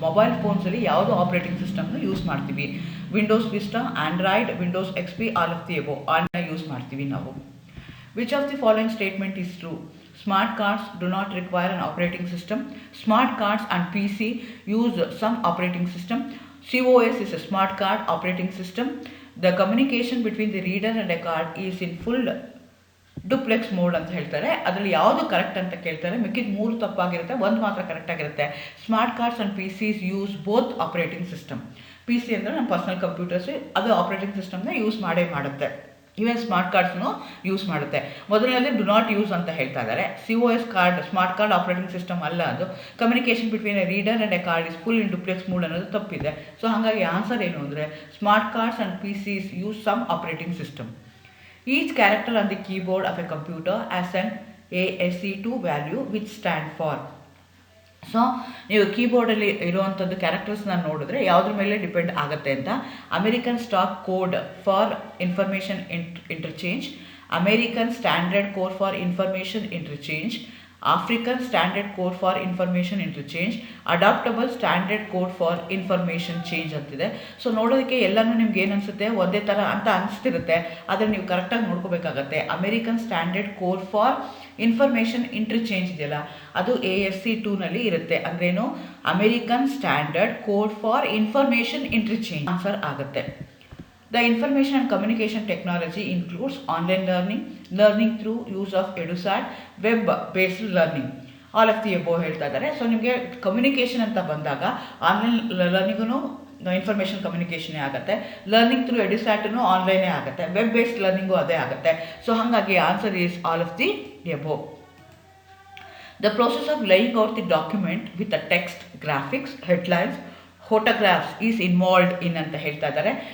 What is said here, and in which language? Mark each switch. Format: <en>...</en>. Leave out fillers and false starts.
<kn>Mobile ಫೋನ್ಸಲ್ಲಿ ಯಾವುದು operating ಸಿಸ್ಟಮ್ನ use ಮಾಡ್ತೀವಿ? Windows Vista, Android, Windows XP, all of the above. ಆಲ್ನ use ಮಾಡ್ತೀವಿ ನಾವು.</kn> <en>Which of the following statement is true? Smart cards do not require an operating system. Smart cards and PC use some operating system. COS is a smart card operating system. The communication between the reader and a card is in full duplex mode</en> <kn>ಅಂತ ಹೇಳ್ತಾರೆ. ಅದರಲ್ಲಿ ಯಾವುದು correct ಅಂತ ಕೇಳ್ತಾರೆ. ಮಿಕ್ಕಿದ 3 ತಪ್ಪಾಗಿರುತ್ತೆ, ಒಂದು ಮಾತ್ರ correct ಆಗಿರುತ್ತೆ.</kn> <en>Smart cards and PCs use both operating system.</en> <kn>PC ಅಂದರೆ ನಮ್ಮ ಪರ್ಸನಲ್ ಕಂಪ್ಯೂಟರ್ಸ್, ಅದು ಆಪರೇಟಿಂಗ್ ಸಿಸ್ಟಮ್ನ ಯೂಸ್ ಮಾಡೇ ಮಾಡುತ್ತೆ. ಈವನ್ ಸ್ಮಾರ್ಟ್ ಕಾರ್ಡ್ಸ್ನು ಯೂಸ್ ಮಾಡುತ್ತೆ. ಮೊದಲನೇದು ಡು ನಾಟ್ ಯೂಸ್ ಅಂತ ಹೇಳ್ತಾ ಇದ್ದಾರೆ.</kn> <en>COS card smart card operating system ಅಲ್ಲ ಅದು. Communication between a reader and a card is full in duplex mode</en> <kn>ಅನ್ನೋದು ತಪ್ಪಿದೆ. ಸೊ ಹಾಗಾಗಿ ಆನ್ಸರ್ ಏನು ಅಂದರೆ</kn> <en>Smart cards and PCs use some operating system. Each character on the keyboard of a computer has an ASC2 value which stand for.</en> <kn>So ನೀವು ಕೀಬೋರ್ಡಲ್ಲಿ ಇರುವಂಥದ್ದು ಕ್ಯಾರೆಕ್ಟರ್ಸ್ನ ನೋಡಿದ್ರೆ ಯಾವುದ್ರ ಮೇಲೆ ಡಿಪೆಂಡ್ ಆಗುತ್ತೆ ಅಂತ.</kn> <en>American stock code for information interchange, American standard code for information interchange, African standard code for information interchange, adaptable standard code for information change</en> <kn>ಅಂತಿದೆ. So ನೋಡೋದಕ್ಕೆ ಎಲ್ಲನೂ ನಿಮ್ಗೆ ಏನು ಅನಿಸುತ್ತೆ, ಒಂದೇ ಥರ ಅಂತ ಅನಿಸ್ತಿರುತ್ತೆ. ಆದರೆ ನೀವು ಕರೆಕ್ಟಾಗಿ ನೋಡ್ಕೋಬೇಕಾಗತ್ತೆ. American standard code for information interchange ಇದೆಯಲ್ಲ, ಅದು ASC2ನಲ್ಲಿ ಇರುತ್ತೆ. ಅಂದ್ರೇನು?</kn> <en>American standard code for information interchange</en> <kn>answer ಆಗುತ್ತೆ.</kn> <en>The information and communication technology includes online learning, learning through use of EduSat, web-based learning. All of the above</en> <kn>ಹೇಳ್ತಾ ಇದ್ದಾರೆ. So ನಿಮಗೆ communication ಅಂತ ಬಂದಾಗ ಆನ್ಲೈನ್ ಲರ್ನಿಂಗೂ ಇನ್ಫಾರ್ಮೇಷನ್ ಕಮ್ಯುನಿಕೇಷನೇ ಆಗುತ್ತೆ. ಲರ್ನಿಂಗ್ ಥ್ರೂ ಎಡುಸ್ಯಾಟೂ ಆನ್ಲೈನೇ ಆಗುತ್ತೆ. Web based learning ಅದೇ ಆಗುತ್ತೆ.</kn> <en>So ಹಾಗಾಗಿ answer is all of the above. The process of laying out the document with the text, graphics, headlines, photographs is involved in</en> <kn>ಅಂತ ಹೇಳ್ತಾ ಇದ್ದಾರೆ.</kn>